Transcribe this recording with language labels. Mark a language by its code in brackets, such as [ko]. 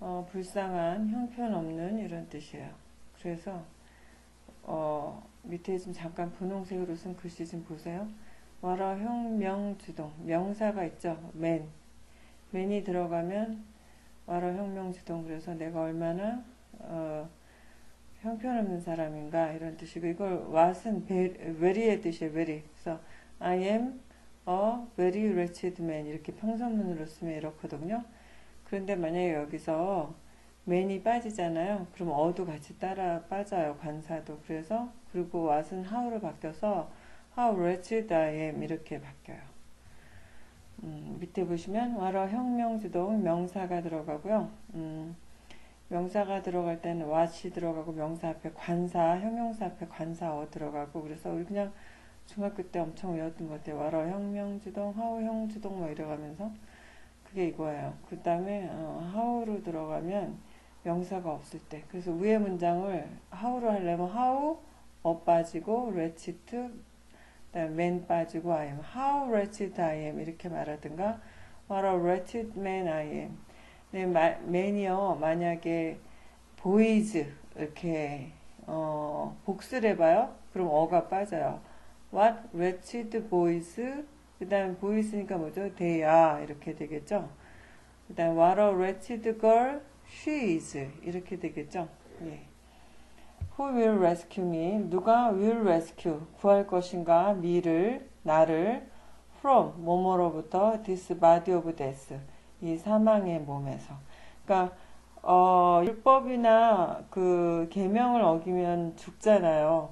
[ko] 불쌍한 형편없는 이런 뜻이에요. 그래서 밑에 좀 잠깐 분홍색으로 쓴 글씨 좀 보세요. 와라 혁명주동 명사가 있죠. man이 들어가면 와라 혁명주동 그래서 내가 얼마나 형편없는 사람인가 이런 뜻이고 이걸 what은 very의 뜻이에요. very. 그래서 [en] I am a very wretched man [ko] 이렇게 평서문으로 쓰면 이렇거든요. 그런데 만약에 여기서 man이 빠지잖아요. 그럼 어도 같이 따라 빠져요. 관사도. 그래서 그리고 what은 how로 바뀌어서 [en] how wretched I am [ko] 이렇게 바뀌어요. 밑에 보시면 와라 혁명주동 명사가 들어가고요. 명사가 들어갈 때는 what이 들어가고 명사 앞에 관사, 형용사 앞에 관사어 들어가고 그래서 우리 그냥 중학교 때 엄청 외웠던 것 같아요. 와라 혁명주동, how 형주동 뭐 이래가면서 그게 이거예요. 그 다음에 how로 들어가면 명사가 없을 때. 그래서 위에 문장을 how로 하려면 how 빠지고 wretched, 그다음에 man 빠지고 I am. [en] How wretched I am [ko] 이렇게 말하든가 [en] What a wretched man I am. [ko] 네, man이요 만약에 boys 이렇게 복수를 해봐요. 그럼 어가 빠져요. [en] What wretched boys. [ko] 그 다음 boys니까 뭐죠? [en] They are [ko] 이렇게 되겠죠. [en] 그 다음 what a wretched girl she is [ko] 이렇게 되겠죠. [en] 예. Who will rescue me? [ko] 누가 [en] will rescue [ko] 구할 것인가? me를 나를 from 뭐뭐로부터 [en] this body of death [ko] 이 사망의 몸에서. 그러니까 율법이나 그 계명을 어기면 죽잖아요.